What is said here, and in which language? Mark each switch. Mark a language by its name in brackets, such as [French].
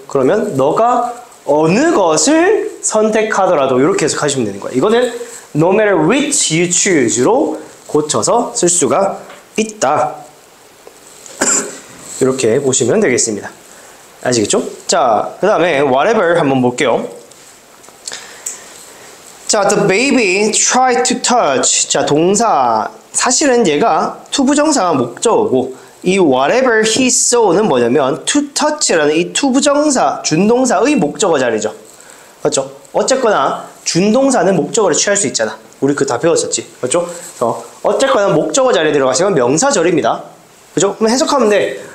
[Korean] 그러면 너가 어느 것을 선택하더라도 이렇게 해석하시면 되는 거야. 이거는 [English] no matter which you choose [Korean] 로 고쳐서 쓸 수가 있다. 이렇게 보시면 되겠습니다. 아시겠죠? 자, 그 다음에 whatever 한번 볼게요. [English] 자, the baby tried to touch. [Korean] 자, 동사. 사실은 얘가 투부정사가 목적어고 이 [English] whatever he saw [Korean] 는 뭐냐면 to touch라는 이 투부정사, 준동사의 목적어 자리죠. 맞죠? 어쨌거나 준동사는 목적어를 취할 수 있잖아. 우리 그거 다 배웠었지. 맞죠? 그래서 어쨌거나 목적어 자리에 들어가시면 명사절입니다. 그죠? 그럼 해석하면 돼.